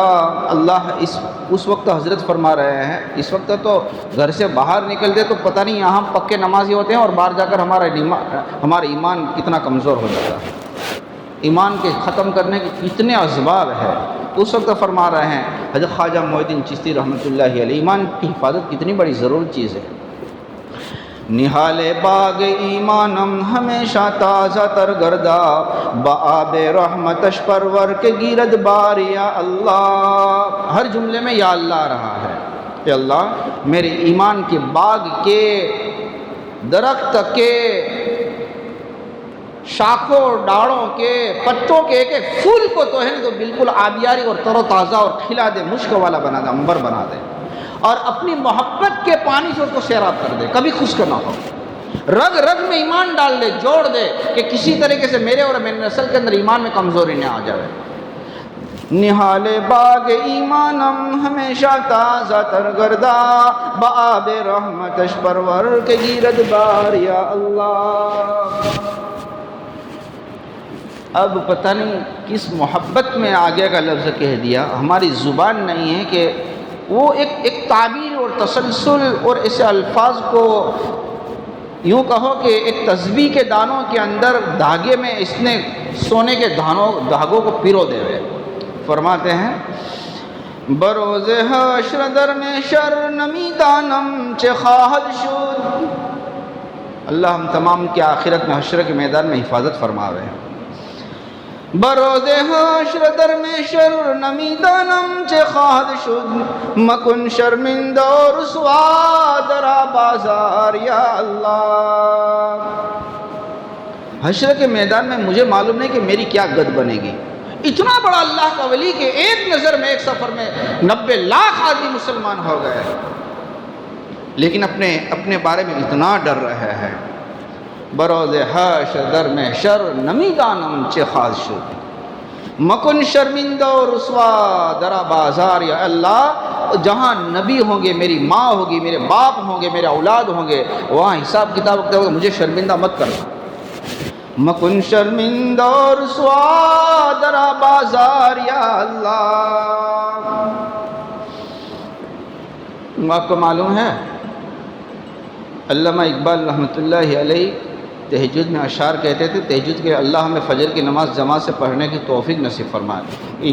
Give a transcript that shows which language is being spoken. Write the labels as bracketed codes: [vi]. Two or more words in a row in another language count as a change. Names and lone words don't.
[ur] اللہ اس وقت حضرت فرما رہے ہیں، اس وقت تو گھر سے باہر نکلتے تو پتہ نہیں یہاں پکے نمازی ہوتے ہیں اور باہر جا کر ہمارا ایمان کتنا کمزور ہو جاتا ہے، ایمان کے ختم کرنے کے کتنے اسباب ہے۔ اس وقت فرما رہے ہیں حضرت خواجہ معین الدین چشتی رحمۃ اللہ علیہ، ایمان کی حفاظت کتنی بڑی ضروری چیز ہے۔ [fa] نہال باغ ایمانم ہمیشہ تازہ تر گردا، بآب رحمتش پرور کے گیرد بار یا اللہ۔ [ur] ہر جملے میں یا اللہ آ رہا ہے کہ اللہ میرے ایمان کے باغ کے، درخت کے، شاخوں ڈاڑوں کے، پتوں کے ایک ایک پھول کو تو ہے نا تو بالکل آبیاری اور تر و تازہ اور کھلا دے، مشک والا بنا دے، عنبر بنا دے، اور اپنی محبت کے پانی سے اس کو سیراب کر دے، کبھی خشک نہ ہو، رگ رگ میں ایمان ڈال دے، جوڑ دے کہ کسی طریقے سے میرے اور میری نسل کے اندر ایمان میں کمزوری نہ آ جائے۔ [fa] نہال باغ ایمانم ہمیشہ تازہ تر گردا، بآب رحمتش پرور کے گیرد بار یا اللہ۔ [ur] اب پتہ نہیں کس محبت میں آگے کا لفظ کہہ دیا، ہماری زبان نہیں ہے کہ وہ ایک تعبیر اور تسلسل اور ایسے الفاظ کو یوں کہو کہ ایک تسبیح کے دانوں کے اندر دھاگے میں اس نے سونے کے دھاگوں کو پیرو دے ہوئے۔ فرماتے ہیں [fa] بروز حشر در میں شر نمی دانم چه خواهد شد۔ [ur] اللہ ہم تمام کی آخرت میں حشر کے میدان میں حفاظت فرماوے۔ [fa] بروز حشر در میں شر نمی دانم چه خواهد شد، مکن شرمندہ و رسوا درا بازار یا اللہ۔ [ur] حشر کے میدان میں مجھے معلوم نہیں کہ میری کیا گد بنے گی۔ اتنا بڑا اللہ کا ولی کہ ایک نظر میں ایک سفر میں 90 لاکھ آدمی مسلمان ہو گئے، لیکن اپنے بارے میں اتنا ڈر رہے ہیں۔ [fa] بروز حشر در میں شر نمی دانم چه خواهد شد، مکن شرمندہ و رسوا درا بازار یا اللہ۔ [ur] جہاں نبی ہوں گے، میری ماں ہوگی، میرے باپ ہوں گے، میرے اولاد ہوں گے، وہاں حساب کتاب ہوگا، مجھے شرمندہ مت کرنا۔ [fa] مکن شرمندہ و رسوا درا بازار یا اللہ۔ [ur] آپ کو معلوم ہے علامہ اقبال رحمۃ اللہ علیہ تہجد میں اشعار کہتے تھے، تہجد کے اللہ ہمیں فجر کی نماز جماعت سے پڑھنے کی توفیق نصیب فرمائے۔